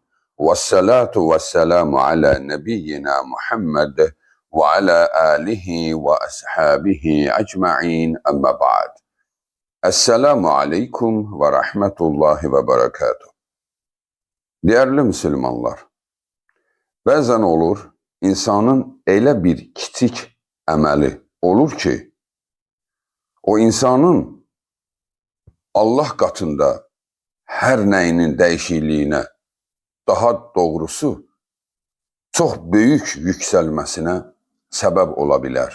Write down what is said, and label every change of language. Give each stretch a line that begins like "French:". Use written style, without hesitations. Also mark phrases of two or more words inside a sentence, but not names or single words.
Arabic: والصلاة والسلام على نبينا محمد وعلى آله وأصحابه أجمعين. أما بعد. السلام عليكم ورحمة الله وبركاته.
Turkish: Değerli Müslümanlar,
Azerbaijani: bəzən olur, insanın elə bir kiçik əməli olur ki, o insanın Allah qatında hər nəyinin dəyişikliyinə, daha doğrusu, çox böyük yüksəlməsinə səbəb ola bilər.